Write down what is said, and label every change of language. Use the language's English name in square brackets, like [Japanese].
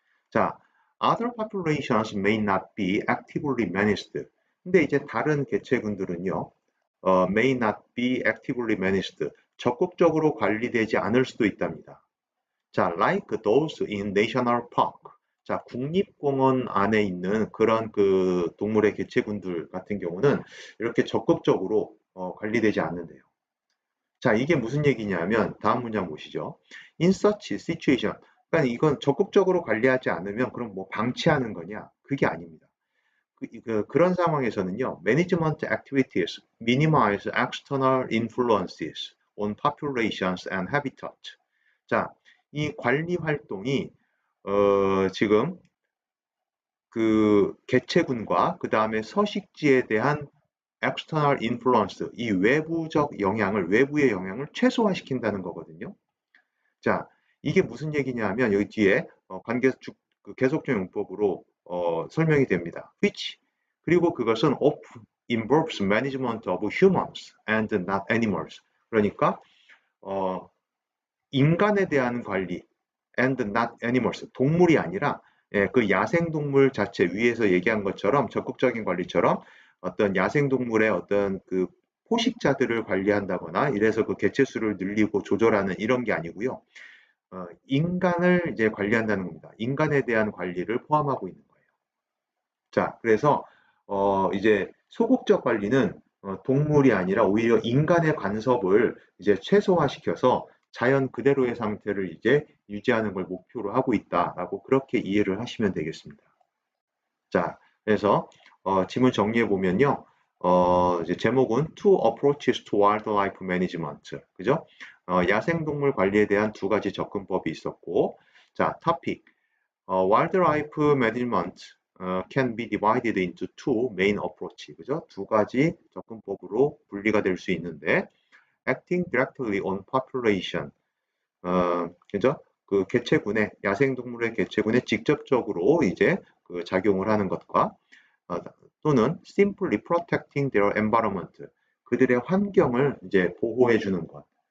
[English] 자, other populations may not be actively managed. [Korean] 근데 이제 다른 개체군들은요, [English] may not be actively managed. [Korean] 적극적으로 관리되지 않을 수도 있답니다. [English] 자, like those in national park. [Korean] 자, 국립공원 안에 있는 그런 그 동물의 개체군들 같은 경우는 이렇게 적극적으로 관리되지 않는데요. 자, 이게 무슨 얘기냐면 다음 문장 보시죠. [English] In such situation. [Korean] 그러니까 이건 적극적으로 관리하지 않으면 그럼 뭐 방치하는 거냐? 그게 아닙니다. 그런 상황에서는요, [English] management activities minimize external influences on populations and habitat. [Korean] 자, 이 관리 활동이 지금 그 개체군과 그 다음에 서식지에 대한 [English] external influence, [Korean] 이 외부적 영향을, 외부의 영향을 최소화시킨다는 거거든요. 자, 이게 무슨 얘기냐면 여기 뒤에 그 계속적 용법으로 설명이 됩니다. [English] which [Korean] 그리고 그것은 [English] often involves management of humans and not animals. [Korean] 그러니까 어, 인간에 대한 관리 [English] and not animals. [Korean] 동물이 아니라 그 야생동물 자체 위에서 얘기한 것처럼 적극적인 관리처럼 어떤 야생동물의 어떤 그 포식자들을 관리한다거나 이래서 그 개체수를 늘리고 조절하는 이런 게 아니고요. 인간을 이제 관리한다는 겁니다. 인간에 대한 관리를 포함하고 있는 거예요. 자, 그래서 이제 소극적 관리는 동물이 아니라 오히려 인간의 간섭을 이제 최소화시켜서 자연 그대로의 상태를 이제 유지하는 걸 목표로 하고 있다라고 그렇게 이해를 하시면 되겠습니다. 자, 그래서 지문 정리해 보면요. 이제 제목은 [English] Two Approaches to Wildlife Management. [Korean] 그죠? 야생동물 관리에 대한 두 가지 접근법이 있었고, 자, topic. [English] Wildlife Management can be divided into two main approach. [Korean] 그죠? 두 가지 접근법으로 분리가 될 수 있는데, [English] acting directly on population. [Korean] 그죠? 그 개체군의 야생동물의 개체군에 직접적으로 이제 그 작용을 하는 것과 또는 [English] simply protecting their environment [Korean] 그들의 환경을 이제 보호해 주는 것.